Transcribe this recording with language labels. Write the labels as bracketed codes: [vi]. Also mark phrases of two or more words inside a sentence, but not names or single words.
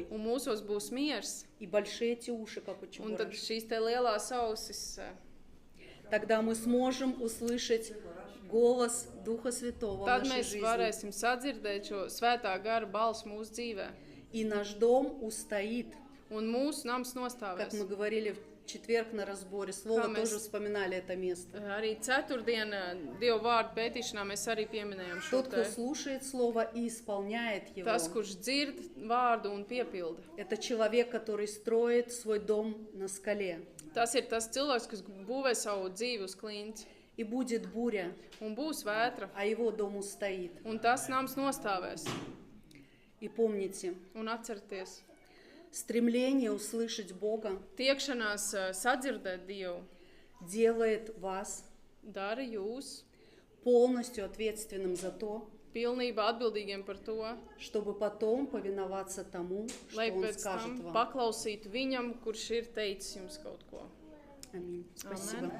[lv] Un mūsos būs miers, [ru] и большие эти уши, как у [lv] un tad [ru] чебурашки. [lv] šīs te lielās ausis, [ru] Тогда мы сможем услышать голос Духа Святого в [lv] tad [ru] нашей [lv] mēs [ru] жизни. [lv] varēsim sadzirdēt šo svētā gara balsu mūsu dzīvē. [ru] И наш дом устоит. [lv] Un mūsu nams [ru] Как [lv] nostāvēs. [ru] мы говорили в четверг на разборе, Слово [lv] Kā mēs- [ru] тоже вспоминали это место. [lv] Arī ceturtdien Dieva vārdu pētīšanā mēs arī pieminējām šo [ru] Тот, кто [lv] te. [ru] слушает Слово и исполняет его, [lv] Tas, kurš dzird vārdu un piepilda. [ru] это человек, который строит свой дом на скале. [lv] Tas ir tas cilvēks, kas būvē savu dzīvi uz klints. [ru] И будет буря, [lv] Un būs vētra. [ru] а его дом устоит. [lv] Un tas nams nostāvēs. [ru] И помните, [lv] Un atcerieties, [ru] стремление услышать Бога [lv] tiekšanās sadzirdēt Dievu [ru] делает вас [lv] dara jūs [ru] полностью ответственным за то, [lv] pilnībā atbildīgiem par to, [ru] чтобы потом повиноваться тому, что [lv] lai [ru] Он [lv] pēc [ru] скажет [lv] tam [ru] вам. [lv] paklausītu viņam, kurš ir teicis jums kaut ko. [ru] Аминь. Спасибо. [lv] Amen.